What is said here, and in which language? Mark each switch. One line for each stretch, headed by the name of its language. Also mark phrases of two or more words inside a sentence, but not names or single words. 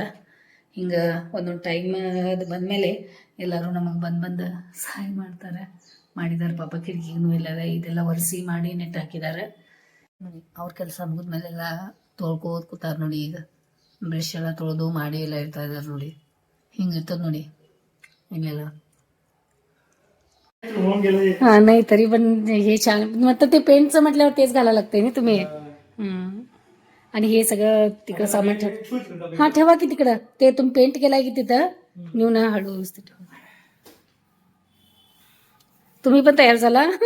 Kannada: ಹಿಂಗೆ ಒಂದೊಂದು ಟೈಮ್ ಅದು ಬಂದಮೇಲೆ ಎಲ್ಲರೂ ನಮಗೆ ಬಂದು ಸಹಾಯ ಮಾಡ್ತಾರೆ. ಮಾಡಿದ್ದಾರೆ ಪಾಪ. ಕಿಟಕಿಗೂ ಎಲ್ಲ ಇದೆಲ್ಲ ಒರೆಸಿ ಮಾಡಿ ನೆಟ್ ಹಾಕಿದ್ದಾರೆ ನೋಡಿ. ಅವ್ರ ಕೆಲಸ ಮುಗಿದ್ಮೇಲೆಲ್ಲ ತೊಳ್ಕೋದು ಕೂತಾರೆ ನೋಡಿ. ಈಗ ಬ್ರಷ್ ಎಲ್ಲ ತೊಳೆದು ಮಾಡಿ ಎಲ್ಲ ಇರ್ತಾ ಇದ್ದಾರೆ ನೋಡಿ. ಹಿಂಗಿರ್ತದೆ ನೋಡಿ ಹಿಂಗೆಲ್ಲ.
Marathi: हाँ नाही तरी पण हे छान. मग ते पेंटचं म्हटल्यावर तेच घालायला लागतंय ना तुम्ही. आणि हे सगळं तिकडं सामान ठेव. हां ठेवा की तिकडं. ते तुम्ही पेंट केलाय की तिथं नेऊन हळू व्यवस्थित ठेवा. तुम्ही पण तयार झाला?